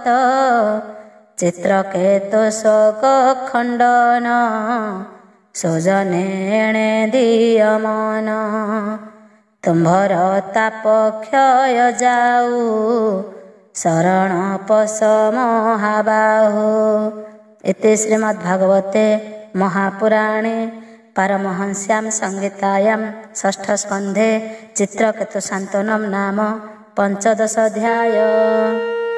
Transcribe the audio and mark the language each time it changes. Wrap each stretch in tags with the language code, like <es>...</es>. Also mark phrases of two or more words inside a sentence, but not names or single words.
<or>ଚିତ୍ରକେତୁ ଶୋକ ଖଣ୍ଡନ ସୁଜନେ ଏଣେ ଦିଅ ମନ। ତୁମ୍ଭର ତାପ କ୍ଷୟ ଯାଉ ଶରଣ ପଶ ମହାବାହୁ।</or> <sa>इति श्रीमद्भागवते महापुराणे पारमहंस्यां संहितायां षष्ठस्कन्धे चित्रकेतुशान्तनं नाम 15 अध्याय।</sa>